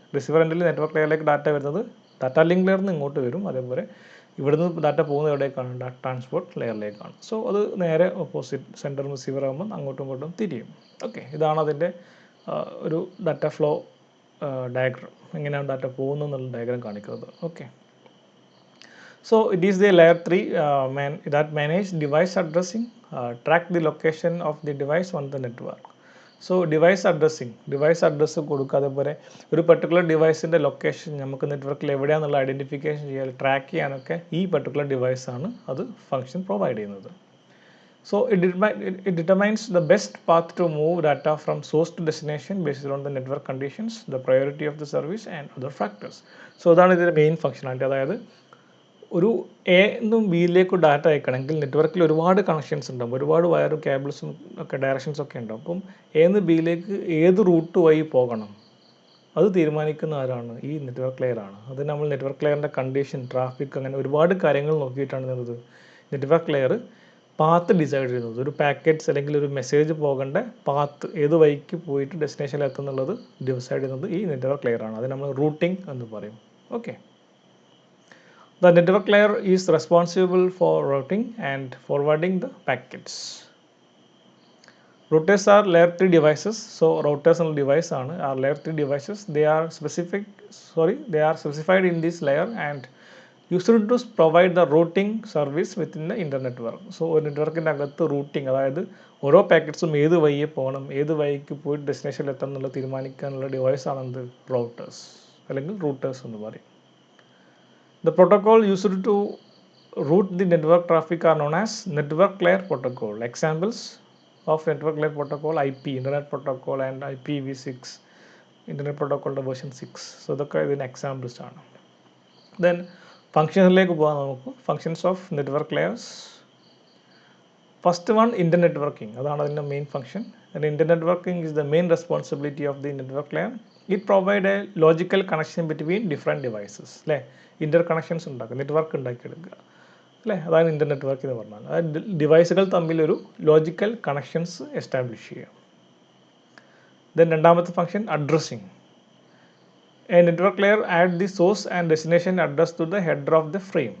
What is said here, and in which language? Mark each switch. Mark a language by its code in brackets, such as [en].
[ml] Receiver എൻഡിൽ network ലെയറിലേക്ക് data വരുന്നത് data link ലെയറിൽ നിന്ന് ഇങ്ങോട്ട് വരും. അതേപോലെ ഇവിടുന്ന് ഡാറ്റ പോകുന്നത് എവിടേക്കാണ്, ട്രാൻസ്പോർട്ട് ലെയറിലേക്കാണ്. സോ അത് നേരെ ഓപ്പോസിറ്റ് സെൻറ്റർ റിസീവർ ആകുമ്പോൾ അങ്ങോട്ടും ഇങ്ങോട്ടും തിരിയും. ഓക്കെ, ഇതാണ് അതിൻ്റെ ഒരു ഡാറ്റ ഫ്ലോ ഡയഗ്രം, എങ്ങനെയാണ് ഡാറ്റ പോകുന്നത് എന്നുള്ള ഡയഗ്രം കാണിക്കുന്നത്. [en] Okay, so it is the layer 3 that manage device addressing, track the location of the device on the network. [ml] So device address കൊടുക്കുക, അതേപോലെ ഒരു പെർട്ടിക്കുലർ ഡിവൈസിൻ്റെ ലൊക്കേഷൻ നമുക്ക് നെറ്റ്വർക്കിൽ എവിടെയാണെന്നുള്ള ഐഡൻറ്റിഫിക്കേഷൻ ചെയ്യാൻ, ട്രാക്ക് ചെയ്യാനൊക്കെ ഈ പെർട്ടിക്കുലർ ഡിവൈസാണ് അത് ഫംഗ്ഷൻ പ്രൊവൈഡ് ചെയ്യുന്നത്. [en] So it determines the best path to move data from source to destination based on the network conditions, the priority of the service and other factors. [ml] So അതാണ് ഇതിൻ്റെ main functionality. അതായത് ഒരു A നിന്നും ബിയിലേക്ക് data അയക്കണമെങ്കിൽ നെറ്റ്വർക്കിൽ ഒരുപാട് connections ഉണ്ടാകും, ഒരുപാട് വയറും കേബിൾസും ഒക്കെ ഡയറക്ഷൻസൊക്കെ ഉണ്ടാകും. അപ്പം എ നിന്ന് ബിയിലേക്ക് ഏത് റൂട്ട് വഴി പോകണം അത് തീരുമാനിക്കുന്ന ആരാണ്? ഈ നെറ്റ്വർക്ക് ലെയറാണ്. അത് നമ്മൾ നെറ്റ്വർക്ക് ലെയറിൻ്റെ കണ്ടീഷൻ, ട്രാഫിക്, അങ്ങനെ ഒരുപാട് കാര്യങ്ങൾ നോക്കിയിട്ടാണ് ചെയ്യുന്നത്. നെറ്റ്വർക്ക് ലെയർ പാത്ത് ഡിസൈഡ് ചെയ്യുന്നത്. ഒരു പാക്കറ്റ്സ് അല്ലെങ്കിൽ ഒരു മെസ്സേജ് പോകേണ്ട പാത്ത് ഏത് വഴിക്ക് പോയിട്ട് ഡെസ്റ്റിനേഷനിൽ എത്തുന്നുള്ളത് ഡിസൈഡ് ചെയ്യുന്നത് ഈ നെറ്റ്വർക്ക് ലെയറാണ്. അത് നമ്മൾ റൂട്ടിംഗ് എന്ന് പറയും. [en] Okay, the network layer is responsible for routing and forwarding the packets. Routers are layer 3 devices. So routers and device are layer 3 devices. They are specified in this layer and used to provide the routing service within the internet network. [ml] So ഒരു നെറ്റ്വർക്കിൻ്റെ അകത്ത് routing, അതായത് ഓരോ പാക്കറ്റ്സും ഏത് വഴിയെ പോകണം, ഏത് വഴിക്ക് പോയിട്ട് ഡെസ്റ്റിനേഷനിൽ എത്തണം എന്നുള്ളത് തീരുമാനിക്കാനുള്ള ഡിവൈസാണ് എന്ത്? റൗട്ടേഴ്സ് അല്ലെങ്കിൽ റൂട്ടേഴ്സ് എന്ന് പറയും. [en] The protocol used to route the network traffic are known as network layer protocol. Examples of network layer protocol: IP, Internet Protocol, and IPv6, Internet Protocol version 6. [ml] So ഇതൊക്കെ ഇതിന് എക്സാമ്പിൾസ് ആണ്. Then ഫങ്ഷനിലേക്ക് പോകാൻ നമുക്ക്. [en] Functions of network layers. First one, internetworking. [ml] അതാണ് അതിൻ്റെ main function. [en] And inter networking is the main responsibility of the network layer. It provide a logical connection between different devices. [ml] അല്ലേ, ഇൻ്റർ connections ഉണ്ടാക്കുക, network ഉണ്ടാക്കിയെടുക്കുക അല്ലേ, അതാണ് ഇൻ്റർ network എന്ന് പറഞ്ഞാൽ. അതായത് ഡിവൈസുകൾ തമ്മിലൊരു ലോജിക്കൽ കണക്ഷൻസ് എസ്റ്റാബ്ലിഷ് ചെയ്യുക. ദെൻ രണ്ടാമത്തെ function addressing. [en] A network layer add the source and destination address to the header of the frame.